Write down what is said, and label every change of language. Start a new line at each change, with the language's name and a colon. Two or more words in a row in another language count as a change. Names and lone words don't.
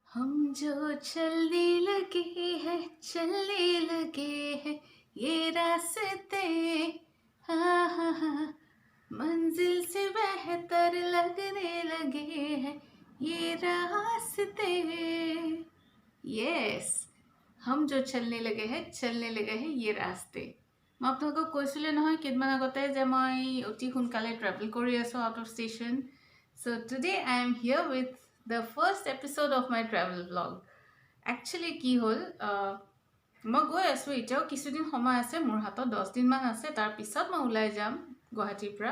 Hindi: हम जो चलने लगे हैं ये रास्ते, हाँ हाँ हाँ, मंजिल से बेहतर लगने लगे हैं ये रास्ते। यस, हम जो चलने लगे हैं ये रास्ते।
Assamese: मैं আপোনালোকক কৈছিলোঁ নহয় কেইদিনমান আগতে যে মই অতি সোনকালে ট্ৰেভেল কৰি আছোঁ
English: out of station. So today I am here with the first episode of my travel blog.
Assamese: একচুৱেলি কি হ'ল, মই গৈ আছোঁ, এতিয়াও কিছুদিন সময় আছে, মোৰ হাতত 10 দিনমান আছে, তাৰপিছত মই ওলাই যাম গুৱাহাটীৰ পৰা।